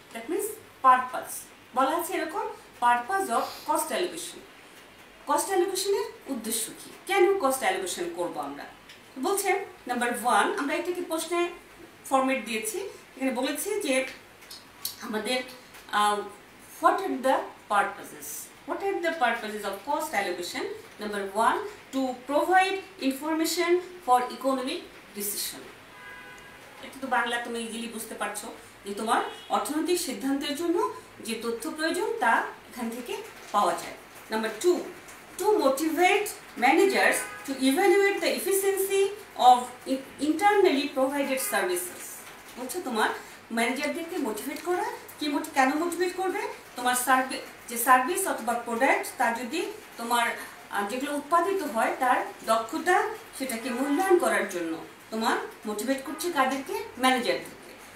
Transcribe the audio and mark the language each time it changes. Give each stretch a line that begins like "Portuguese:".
English: that means purpose
Bangla: বলা আছে এরকম,
English: Purpose of cost allocation.
Bangla: Cost অ্যালোকেশনের উদ্দেশ্য কি, কেন কস্ট অ্যালোকেশন করবো আমরা? বলছে নাম্বার 1 আমরা এটাকে প্রশ্নে ফরম্যাট দিয়েছি, এখানে বলেছি যে আমাদের
English: What are the purposes. What are the purposes of cost allocation? Number 1, to provide information for economic decision.
Bangla: এটা তো বাংলা তুমি ইজিলি বুঝতে পারছো যে তোমার অর্থনৈতিক সিদ্ধান্তের জন্য যে তথ্য প্রয়োজন তা এখান থেকে পাওয়া যায়।
English: Number 2, to motivate managers to evaluate the efficiency of internally provided services.
Bangla: বলছো তোমার ম্যানেজারদেরকে মোটিভেট করা, কেন মোটিভেট করবে? তোমার যে সার্ভিস অথবা প্রোডাক্ট তার যদি তোমার যেগুলো উৎপাদিত হয় তার দক্ষতা সেটাকে মূল্যায়ন করার জন্য তোমার মোটিভেট করছে কাদেরকে? ম্যানেজারদেরকে।